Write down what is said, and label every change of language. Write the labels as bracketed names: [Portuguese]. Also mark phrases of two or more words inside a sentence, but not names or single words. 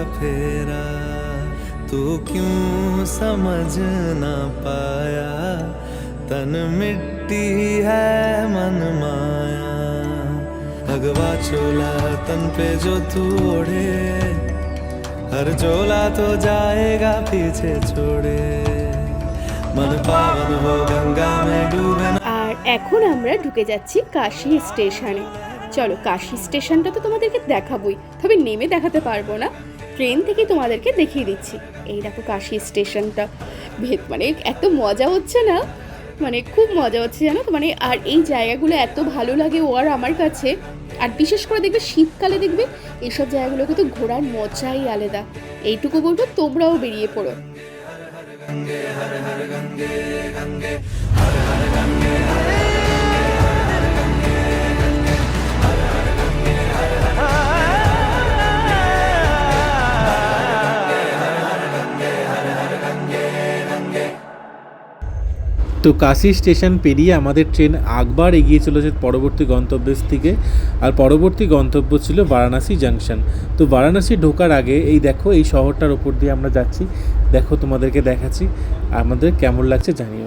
[Hindi] फेरा, तू क्यों समझ ना पाया, तन मिट्टी है मन माया, भगवा चोला तन पे जो तू ओढ़े, हर चोला तो जाएगा पीछे छोड़े, मन पावन हो गंगा में डूबे। [Bangla] আর এখন আমরা ঢুকে যাচ্ছি কাশী স্টেশনে। চলো কাশী স্টেশনটা তো তোমাদেরকে দেখাবোই, তবে নেমে দেখাতে পারবো না, ট্রেন থেকে তোমাদেরকে দেখিয়ে দিচ্ছি। এই দেখো কাশী স্টেশনটা, মানে এত মজা হচ্ছে না, মানে খুব মজা হচ্ছে জানো তো, মানে আর এই জায়গাগুলো এত ভালো লাগে ও আর আমার কাছে। আর বিশেষ করে দেখবে শীতকালে দেখবে এইসব জায়গাগুলো কিন্তু ঘোরার মজাই আলাদা। এইটুকু বলবো তোমরাও বেরিয়ে পড়ো। [Hindi] गंगे हर हर गंगे गंगे हर हर गंगे हर हर गंगे गंगे हर हर गंगे हर हर गंगे हर हर गंगे गंगे। [Bangla] তো কাশী স্টেশন পেরিয়ে আমাদের ট্রেন আকবার এগিয়ে চলেছে পরবর্তী গন্তব্যের দিকে, আর পরবর্তী গন্তব্য ছিল বারাণসী জাংশন। তো বারাণসী ঢোকার আগে এই দেখো এই শহরটার ওপর দিয়ে আমরা যাচ্ছি, দেখো তোমাদেরকে দেখাচ্ছি, আমাদের কেমন লাগছে জানিও।